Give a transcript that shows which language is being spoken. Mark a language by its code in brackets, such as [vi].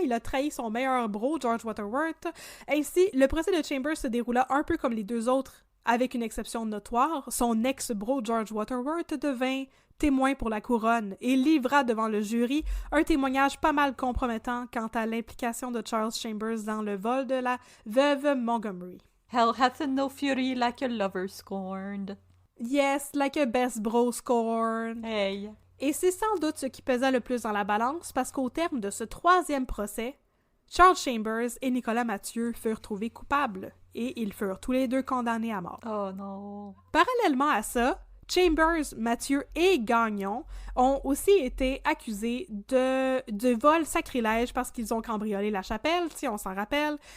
[fr] Il a trahi son meilleur bro, George Waterworth. Ainsi, le procès de Chambers se déroula un peu comme les 2 autres, avec une exception notoire. Son ex-bro, George Waterworth, devint témoin pour la couronne et livra devant le jury un témoignage pas mal compromettant quant à l'implication de Charles Chambers dans le vol de la veuve Montgomery. [en] Hell hath no fury like a lover scorned. Yes, like a best bro scorned. Hey! [fr] Et c'est sans doute ce qui pesait le plus dans la balance parce qu'au terme de ce 3e procès, Charles Chambers et Nicolas Mathieu furent trouvés coupables et ils furent tous les 2 condamnés à mort. Oh non! Parallèlement à ça, Chambers, Mathieu et Gagnon ont aussi été accusés de vol sacrilège parce qu'ils ont cambriolé la chapelle, si on s'en rappelle.